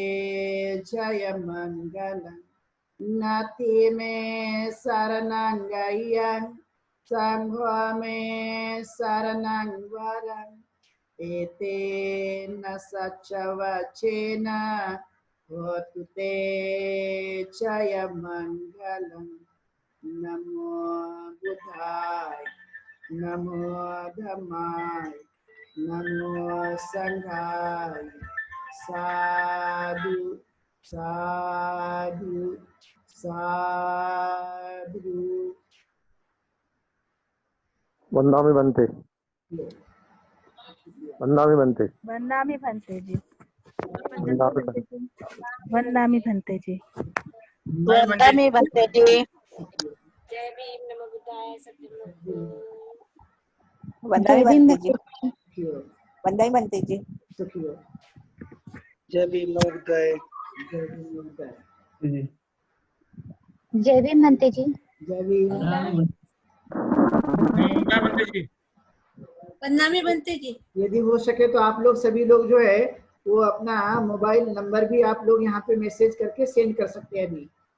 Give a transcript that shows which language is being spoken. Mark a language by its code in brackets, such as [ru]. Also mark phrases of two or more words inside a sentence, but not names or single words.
[pi] जयमङ्गलम् नाति मे शरणं गय्यं संघो मे शरणं वरम् एतेन सच्चवचेन होतु ते जयमङ्गलम् नमो बुद्धाय नमो धम्माय नमो संघाय साधु साधु साधु। वंदामि बनते वंदामि बनते वंदामि भंते जी। वंदामि वंदामि भंते जी। वंदामि भंते जी। [hi] जय भीम [pi] नमो बुद्धाय सत्यम वंदामि भंते जी। वंदामि भंते जी। [hi] जय भीम [pi] नमो बुद्धाय। [hi] जय भीम भंते जी। जय भीम [pi] बनते जी। वंदामि भंते जी। [hi] यदि हो सके तो आप लोग सभी लोग जो है वो अपना [en] mobile number [hi] भी आप लोग यहाँ पे मैसेज करके सेंड कर सकते हैं अभी।